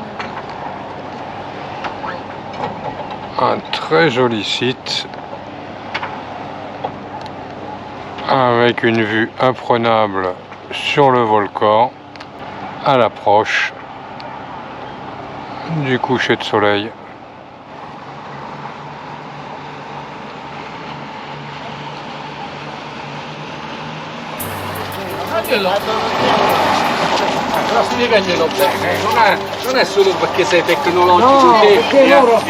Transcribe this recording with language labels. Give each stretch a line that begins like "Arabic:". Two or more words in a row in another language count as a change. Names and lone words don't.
French: Un très joli site avec une vue imprenable sur le volcan à l'approche du coucher de soleil.
Italian: Però spiegaglielo bene, non è solo perché sei tecnologico, No, che perché loro-